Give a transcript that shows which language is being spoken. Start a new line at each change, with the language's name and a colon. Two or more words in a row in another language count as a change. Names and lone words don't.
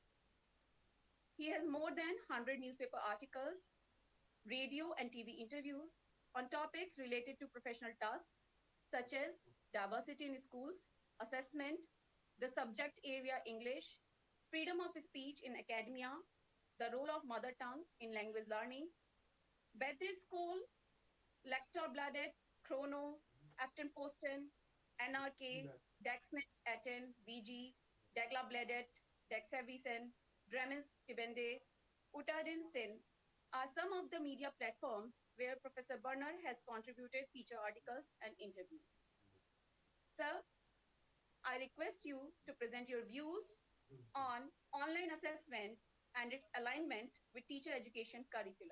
English: He has more than 100 newspaper articles, radio and TV interviews on topics related to professional tasks such as diversity in schools, assessment, the subject area English, freedom of speech in academia, the role of mother tongue in language learning, Bedre School, Lektorbladet, Chrono, Aftenposten, NRK, Dagsnytt 18, VG, Dagbladet, Dagsavisen, Drammens Tidende, Utadin Sin are some of the media platforms where Professor Berner has contributed feature articles and interviews. Sir, I request you to present your views on online assessment and its alignment with teacher education curriculum.